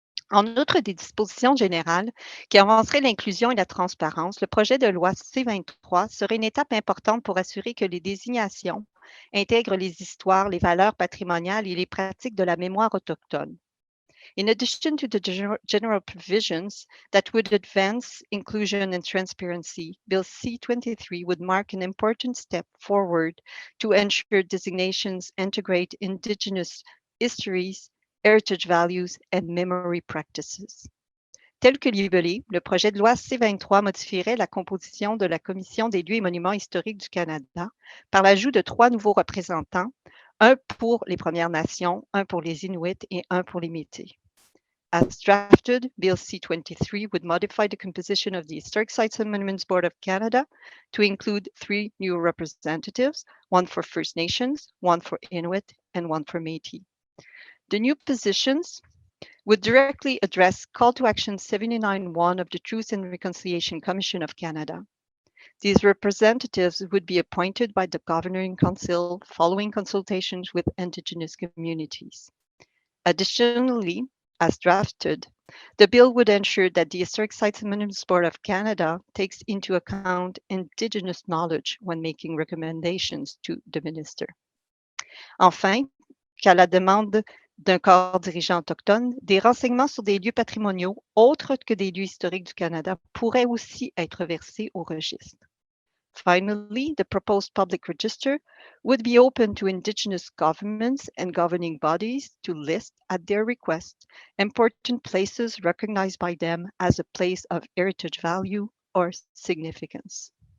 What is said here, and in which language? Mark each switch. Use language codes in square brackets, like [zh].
[fr] En outre des dispositions générales qui avanceraient l'inclusion et la transparence, le projet de loi C-23 serait une étape importante pour assurer que les désignations intègrent les histoires, les valeurs patrimoniales et les pratiques de la mémoire autochtone. [en] In addition to the general provisions that would advance inclusion and transparency, Bill C-23 would mark an important step forward to ensure designations integrate Indigenous histories, heritage values, and memory practices. [fr] Tel que libellé, le projet de loi C-23 modifierait la composition de la Commission des lieux et monuments historiques du Canada par l'ajout de 3 nouveaux représentants, un pour les Premières Nations, un pour les Inuits et un pour les Métis. [en] As drafted, Bill C-23 would modify the composition of the Historic Sites and Monuments Board of Canada to include 3 new representatives, one for First Nations, one for Inuit, and one for Métis. The new positions would directly address Call to Action 79.1 of the Truth and Reconciliation Commission of Canada. These representatives would be appointed by the Governing Council following consultations with Indigenous communities. Additionally, as drafted, the bill would ensure that the Historic Sites and Monuments Board of Canada takes into account Indigenous knowledge when making recommendations to the minister. [fr] Enfin, qu'à la demande d'un corps dirigeant autochtone, des renseignements sur des lieux patrimoniaux autres que des lieux historiques du Canada pourraient aussi être versés au registre. [en] Finally, the proposed public register would be open to Indigenous governments and governing bodies to list, at their request, important places recognized by them as a place of heritage value or significance.